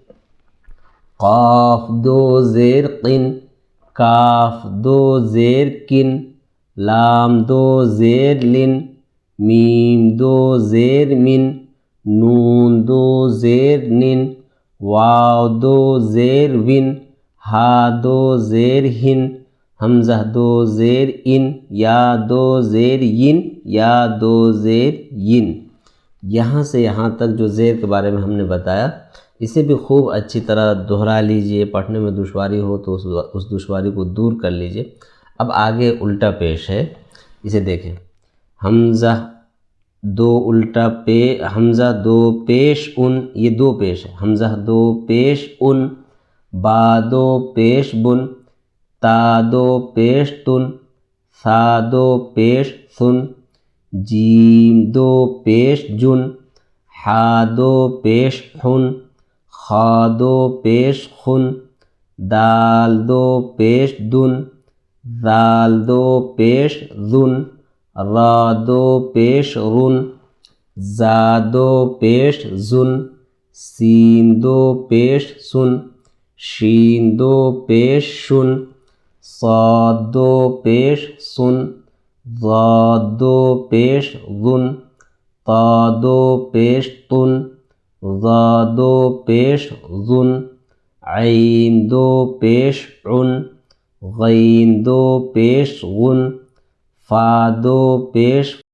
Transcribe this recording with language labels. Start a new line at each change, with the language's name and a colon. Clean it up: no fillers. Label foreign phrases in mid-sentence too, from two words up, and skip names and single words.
Urdu: قاف دو زیر قن، کاف دو زیر کن، لام دو زیر لن، میم دو زیر من، نون دو زیر نن، واو دو زیر ون، ہا دو زیر ہن، حمزہ دو زیر ان، یا دو زیر ین، یا دو زیر ین۔ یہاں سے یہاں تک جو زیر کے بارے میں ہم نے بتایا، اسے بھی خوب اچھی طرح دہرا لیجئے۔ پڑھنے میں دشواری ہو تو اس دشواری کو دور کر لیجئے۔ اب آگے الٹا پیش ہے، اسے دیکھیں۔ حمزہ دو الٹا حمزہ دو پیش ان، یہ دو پیش ہے، حمزہ دو پیش ان، با دو پیش بن، تا دو پیش تن، ثا دو پیش ثن، جیم دو پیش جن، حا دو پیش حن، خا دو پیش خن، دال دو پیش دن، ذال دو پیش ذن، را دو پیش رن، زا دو پیش زن، سین دو پیش سن، شین دو پیش شن، صاد دو پیش سن، ضاد دو پیش ظن، تا دو پیش تن، ظا دو پیش ظن، عین دو پیش عن، غین دو پیش غن، فا دو پیش